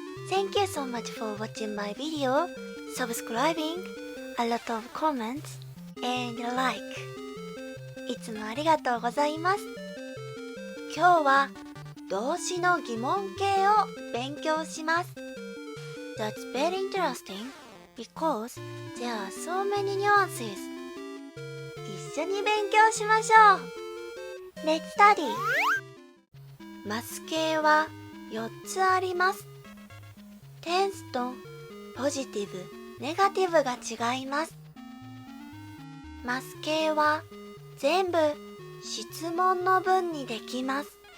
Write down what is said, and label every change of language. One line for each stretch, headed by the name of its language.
English: Thank you so much for watching my video, subscribing, a lot of comments, and like.
Japanese: いつもありがとうございます。今日は動詞の疑問形を勉強します。
English: That's very interesting because there are so many nuances.
Japanese: 一緒に勉強しましょう。 Let's study. マス形は4つあります。テンスとポジティブ、ネガティブが違います。マス形は全部質問の文にできます。